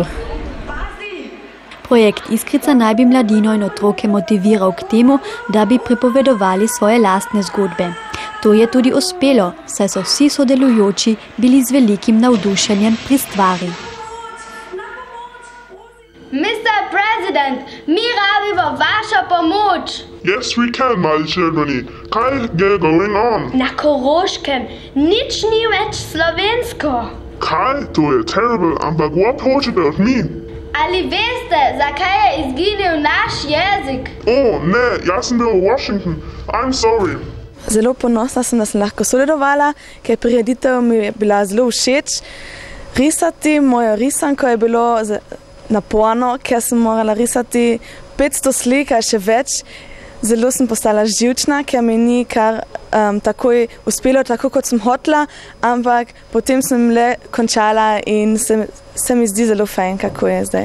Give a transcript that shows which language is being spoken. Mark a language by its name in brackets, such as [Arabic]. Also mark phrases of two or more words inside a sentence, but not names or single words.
[Slovenian] Projekt Iskrica naj bi mladino in otroke motiviral k temu, da bi pripovedovali svoje lastne zgodbe. To je tudi uspelo, saj so vsi sodelujoči bili z velikim navdušenjem pri stvari. Mr. President, mi rabimo vašo pomoč. [English] Yes, we can, my children. [Slovenian] Kaj je [English] going on? [Slovenian] Na Koroškem nič ni več slovensko. Kaj? To je terrible, ampak what hočete od mi? Ali veste, zakaj je izginil naš jezik? Ne, jaz sem bil v Washington. [English] I'm sorry. [Slovenian] Zelo ponosna sem, da sem lahko sodelovala, ker prireditev mi je bila zelo všeč. Risati mojo risanko je bilo naporno, ker sem morala risati 500 slik, ali še več. Zelo sem postala živčna, ker mi ni kar takoj uspelo, tako kot sem hotela, ampak potem sem le končala in se mi zdi zelo fajn, kako je zdaj.